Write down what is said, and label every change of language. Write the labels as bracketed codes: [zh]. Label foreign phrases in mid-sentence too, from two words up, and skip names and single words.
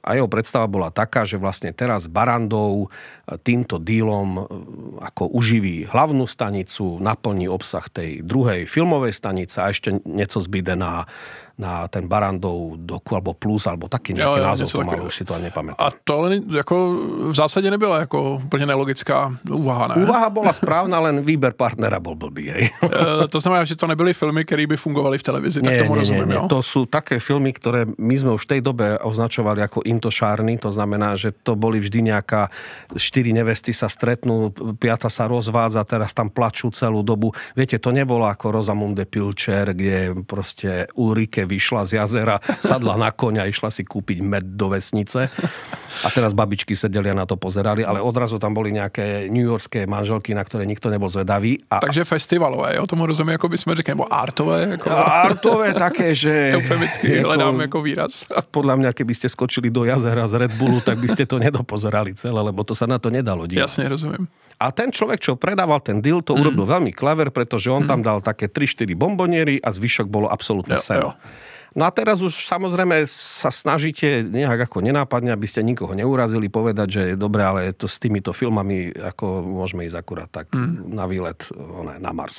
[sk] A jeho predstava bola taká, že vlastne teraz Barrandov týmto dílom ako uživí hlavnú stanicu, naplní obsah tej druhej filmovej stanice a ešte nieco zbyde na na ten Barrandov doku, alebo Plus, alebo taký nejaký názov to malo, už si to ani nepamätám. [cs] A to ale jako v zásade nebyla jako úplně nelogická úvaha, ne? [sk] Úvaha bola správna, len výber partnera bol blbý, hej. [cs] To znamená, že to nebyly filmy, které by fungovaly v televizi, tak tomu rozumím, jo? [sk] To sú také filmy, ktoré my sme už v tej dobe označovali ako intošárny, to znamená, že to boli vždy nejaká 4 nevesty sa stretnú, 5. sa rozvádza, teraz tam plačú celú dobu. Viete, to nebolo ako Rosamunde Pilcher, kde proste Ulrike vyšla z jazera, sadla na koňa a išla si kúpiť med do vesnice. A teraz babičky sedeli a na to pozerali, ale odrazu tam boli nejaké newyorské manželky, na ktoré nikto nebol zvedavý. [cs] Takže festivalové, jo? Tomu rozumím, jako bychom řekli, nebo artové. Jako... Artové také, že... Eufemicky hledám jako výraz. [sk] Podľa mňa, keby ste skočili do jazera z Red Bullu, tak by ste to nedopozerali celé, lebo to sa na to nedalo dívať. Jasne, rozumiem. A ten človek, čo predával ten deal, to urobil veľmi clever, pretože on tam dal také 3-4 bomboniery a zvyšok bolo absolútne seno. No a teraz už samozrejme sa snažíte nejak ako nenápadne, aby ste nikoho neurazili, povedať, že dobre, ale to s týmito filmami ako môžeme ísť akurát tak na výlet na Mars.